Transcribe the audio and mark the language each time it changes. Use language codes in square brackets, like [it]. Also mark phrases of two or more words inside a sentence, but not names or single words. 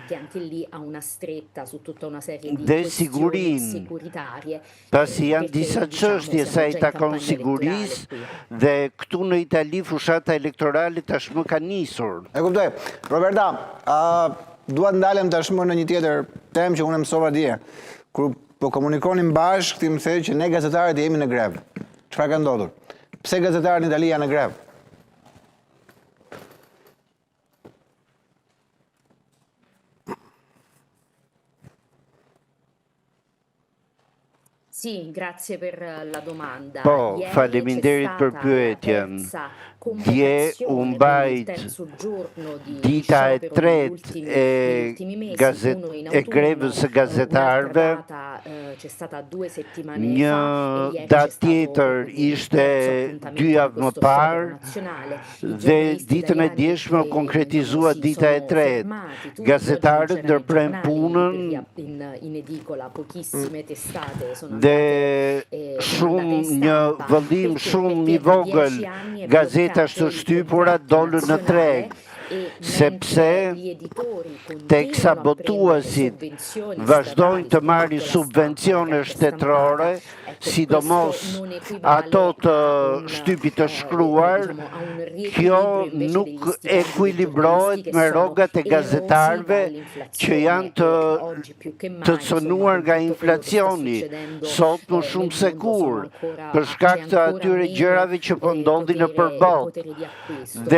[sq] dhe sigurinë, pasi janë disa çështje sa i takon sigurisë dhe këtu në Itali fushata elektorale tashmë ka nisur. Kuptoj. Roberta, dua të ndalem tashmë në një tjetër temë që unë mësova dje. Kur po komunikonim bashkë, ti më the që ne gazetarët jemi në grevë. Çfarë ka ndodhur? Pse gazetarët në Itali janë në grevë? [it] Sì, grazie per la domanda. [sq] Po, [it] Ieri [sq] faleminderit [it] c'è [sq] për [it] stata [sq] pyetjen. [it] terza [sq] Dje u [it] convocazione, [sq] mbajt [it] quindi il terzo giorno di [sq] dita e [it] sciopero [sq] tretë [it] degli ultimi mesi, uno in [sq] e grevës së gazetarëve. [it] un'altra data c'è stata 2 settimane [sq] Një [it] fa e ieri [sq] datë [it] c'è stato [sq] tjetër [it] il [sq] ishte [it] terzo appuntamento [sq] 2 [it] di [sq] javë më [it] questo sciopero [sq] parë [it] nazionale. I [sq] dhe [it] giornalisti [sq] ditën e [it] italiani [sq] djeshme u konkretizua si dita e [it] sono [sq] tretë. [it] fermati, tutti, [sq] Gazetarët [it] oggi non c'erano [sq] ndërprejnë [it] i giornali, [sq] punën [it] in edicola pochissime testate sono [sq] dhe shumë një vëllim shumë i vogël gazetash të shtypura dolën në treg, sepse teksa botuesit vazhdojnë të marrin subvencione shtetërore, sidomos ato të shtypit të shkruar, kjo nuk ekuilibrohet me rrogat e gazetarëve që janë të cënuar nga inflacioni, sot më shumë se kur, për shkak të atyre gjërave që po ndodhin nëpër botë.